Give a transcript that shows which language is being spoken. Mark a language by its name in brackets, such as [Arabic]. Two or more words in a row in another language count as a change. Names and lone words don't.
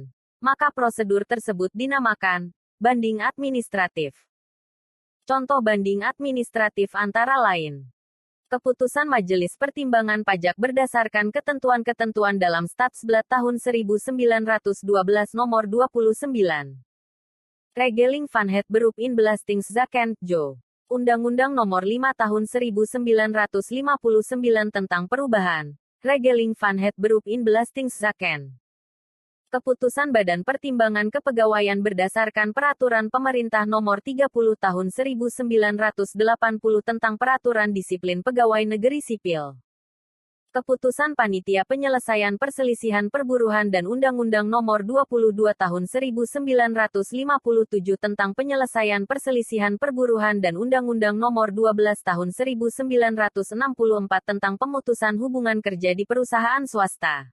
[Indonesian] Maka prosedur tersebut dinamakan banding administratif. Contoh banding administratif antara lain. Keputusan Majelis Pertimbangan Pajak berdasarkan ketentuan-ketentuan dalam Statsblad tahun 1912 nomor 29. Regeling van het beroep in Belastingzaken, Jo. Undang-Undang nomor 5 tahun 1959 tentang perubahan. Regeling van het beroep in Belastingzaken. Keputusan Badan Pertimbangan Kepegawaian berdasarkan Peraturan Pemerintah Nomor 30 Tahun 1980 tentang Peraturan Disiplin Pegawai Negeri Sipil. Keputusan Panitia Penyelesaian Perselisihan Perburuhan dan Undang-Undang Nomor 22 Tahun 1957 tentang Penyelesaian Perselisihan Perburuhan dan Undang-Undang Nomor 12 Tahun 1964 tentang Pemutusan Hubungan Kerja di Perusahaan Swasta.